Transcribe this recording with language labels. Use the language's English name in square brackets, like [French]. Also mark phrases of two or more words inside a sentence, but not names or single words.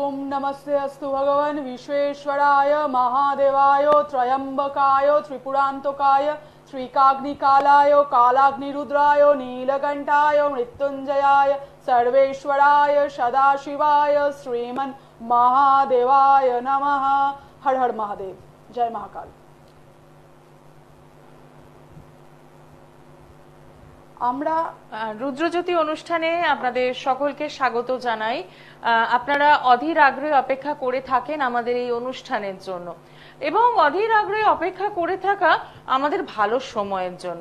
[Sanskrit] नमस्ते अस्तु भगवान विश्वेश्वराय महादेवाय त्रयंबकाय त्रिपुरांतकाय श्रीकाग्निकालाय कालाग्निरुद्राय नीलकंठाय मृत्युंजयाय सर्वेश्वराय सदाशिवाय श्रीमन् महादेवाय नमः। हर हर महादेव। जय महाकाल। [Bangla] আমরা রুদ্রজ্যোতি অনুষ্ঠানে আপনাদের সকলকে স্বাগত জানাই। আপনারা অধীর আগ্রহে অপেক্ষা করে থাকেন আমাদের এই অনুষ্ঠানের জন্য এবং অধীর আগ্রহে অপেক্ষা করে থাকা আমাদের ভালো সময়ের জন্য।